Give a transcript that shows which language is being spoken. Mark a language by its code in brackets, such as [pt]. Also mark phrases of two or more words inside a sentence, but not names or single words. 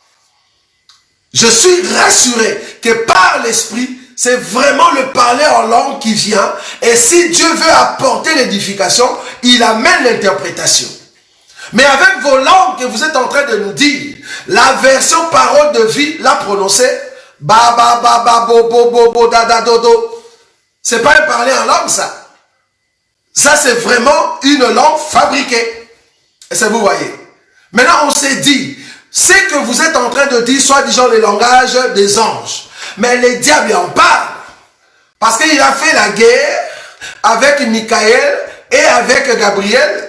[fr] Je suis rassuré que par l'Esprit, c'est vraiment le parler en langue qui vient. Et si Dieu veut apporter l'édification, il amène l'interprétation. Mais avec vos langues que vous êtes en train de nous dire, la version parole de vie, la prononcer, ba ba ba ba bo bo bo bo da da do do. C'est pas un parler en langue ça. Ça c'est vraiment une langue fabriquée. Et ça vous voyez. Maintenant on s'est dit, c'est que vous êtes en train de dire soi-disant le langage des anges. Mais les diables en parlent. Parce qu'il a fait la guerre avec Michael et avec Gabriel.